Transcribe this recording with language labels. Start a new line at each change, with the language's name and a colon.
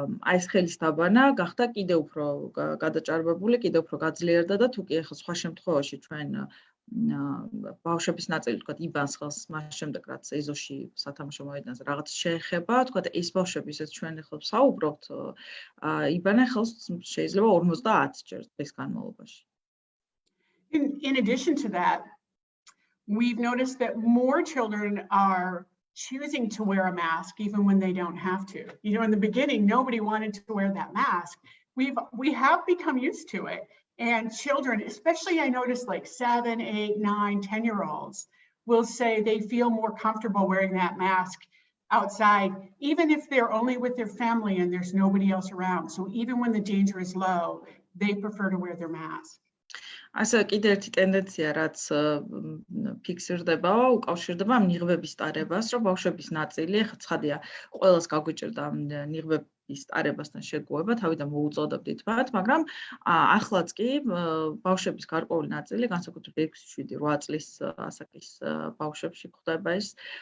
Georgian: აი ეს ხელის დაბანა გახდა კიდევ უფრო გადაჭარბებული, კიდევ უფრო გაძლიერდა და თუ კი ახლა სხვა შემთხვევაში ჩვენ ბავშვების ნაწილი თქვათ იბანს ხელს მას შემდეგ რაც ეზოში სათამაშო მოედანზე რაღაც შეეხება, თქვათ ეს ბავშვები ისეთ ჩვენ ახლა ვსაუბრობთ, იბანენ ხელს შეიძლება 50 ჯერ დღის განმავლობაში.
English: In addition to that, we've noticed that more children are choosing to wear a mask even when they don't have to. You know, in the beginning, nobody wanted to wear that mask. We have become used to it. And children, especially I noticed like 7, 8, 9, 10-year-olds will say they feel more comfortable wearing that mask outside, even if they're only with their family and there's nobody else around. So even when the danger is low, they prefer to wear their mask.
Georgian: ასე კიდევ ერთი ტენდენცია, რაც ფიქსირდება, უკავშირდება ამ ნიღბების ტარებას, რომ ბავშვების ნაწილი, ახლა ცხადია, ყველას გაგვიჭირდა ამ ნიღბების ტარებასთან შეგუება, თავიდან მოუწოდებდით მათ, მაგრამ ახლაც კი ბავშვების გარკვეული ნაწილი, განსაკუთრებით 6-7-8 წლის ასაკის ბავშვებში გვხდება ეს,